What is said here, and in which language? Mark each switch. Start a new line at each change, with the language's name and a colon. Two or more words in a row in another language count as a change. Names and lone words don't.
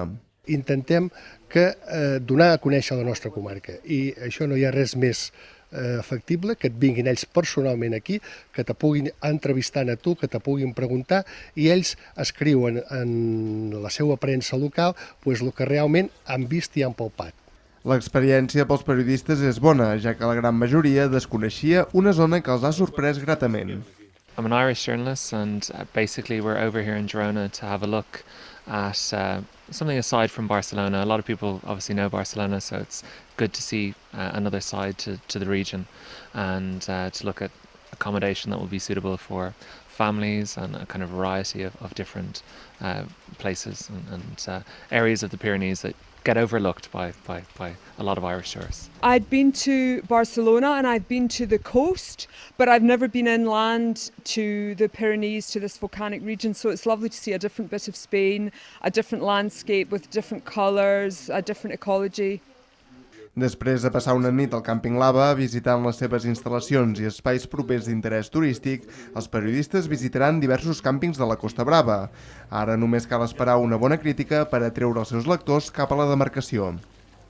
Catalan: Intentem donar a conèixer la nostra comarca i això no hi ha res més factible, que et vinguin ells personalment aquí, que te puguin entrevistar a tu, que te puguin preguntar i ells escriuen en la seva premsa local el que realment han vist i han palpat. L'experiència pels periodistes és bona, ja que la gran majoria desconeixia una zona que els ha sorprès gratament.
English: I'm an Irish journalist and basically we're over here in Girona to have a look at something aside from Barcelona. A lot of people obviously know Barcelona, so it's good to see another side to the region and to look at accommodation that will be suitable for families and a kind of variety of different places and areas of the Pyrenees that get overlooked by a lot of Irish tourists. I'd been to Barcelona and I've been to the coast, but I've never been inland to the Pyrenees, to this volcanic region, so it's lovely to see a different bit of Spain, a different landscape with different colours, a different ecology.
Catalan: Després de passar una nit al càmping Lava, visitant les seves instal·lacions i espais propers d'interès turístic, els periodistes visitaran diversos càmpings de la Costa Brava. Ara només cal esperar una bona crítica per atreure els seus lectors cap a la demarcació.